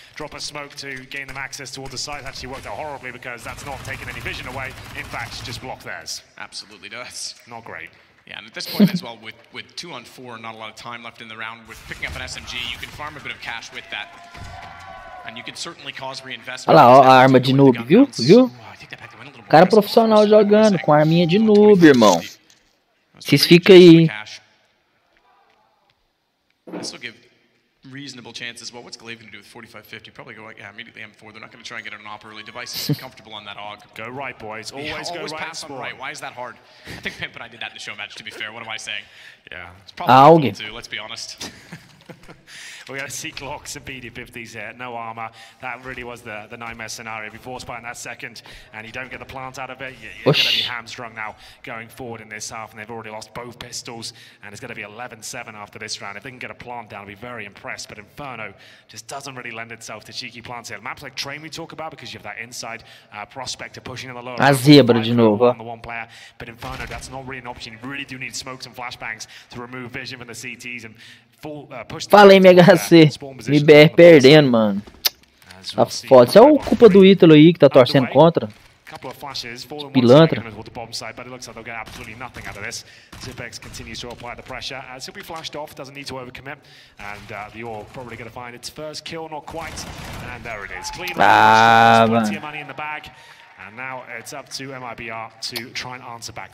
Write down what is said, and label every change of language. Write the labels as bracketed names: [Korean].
[English] Drop a smoke to gain them access towards the site. Actually worked out horribly because that's not taking any vision away. In fact, just blocked theirs. Absolutely does. Not great. Yeah, and at this point as well, with 2 on 4 and not a lot of time left in the round, with picking up an SMG, you can farm a bit of cash with that. And you can certainly cause reinvestment. [Portuguese] Olha lá, ó, a arma de noob, viu? Viu? Cara profissional jogando com a arminha de noob, irmão. Vocês ficam aí. [English] This will give reasonable chances. Well, what's Glaive going to do with 45-50? Probably go like, yeah, immediately M4. They're not going to try and get an op early. Device is comfortable on that AUG. Go right, boys. Always go right. Pass on right. Why is that hard? I think Pimp and I did that in the show match, to be fair. What am I saying? Yeah. It's probably too, let's be honest. We're going to see clocks and PD50s here. No armor. That really was the nightmare scenario. If you force by in that second and you don't get the plant out of it, you're going to be hamstrung now going forward in this half. And they've already lost both pistols. And it's going to be 11-7 after this round. If they can get a plant down, I'll be very impressed. But Inferno just doesn't really lend itself to cheeky plants here. Maps like Train we talk about because you have that inside prospector pushing in the lower. [Portuguese] A zebra de novo. [English] On the one player. But Inferno, that's not really an option. You really do need smokes and flashbangs to remove vision from the CTs and [Portuguese] Falei MHC, MBR perdendo, mano. Tá foda. Isso é culpa do Ítalo aí que tá torcendo contra. Pilantra. [English] Xipix continues to apply the pressure as he'll be flashed off, doesn't need to overcommit, and the Orb probably going to find its first kill, not quite, and there it is. Clean, plenty of money in the bag. And now it's up to MIBR to try and answer back.